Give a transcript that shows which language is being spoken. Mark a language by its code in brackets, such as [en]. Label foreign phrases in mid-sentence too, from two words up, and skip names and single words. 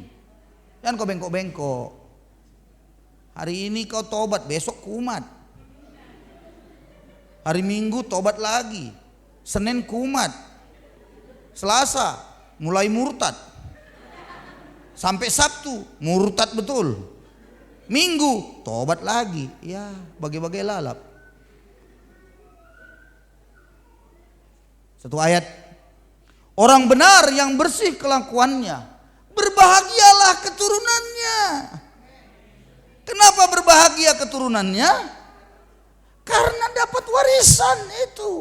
[id] Jangan kau bengkok-bengkok. Hari ini kau tobat, besok kumat. Hari Minggu tobat lagi. Senin kumat. Selasa mulai murtad. Sampai Sabtu murtad betul. Minggu tobat lagi. Ya, bagai-bagai lalap. Satu ayat. Orang benar yang bersih kelakuannya, berbahagialah keturunannya. Kenapa berbahagia keturunannya? Karena dapat warisan itu.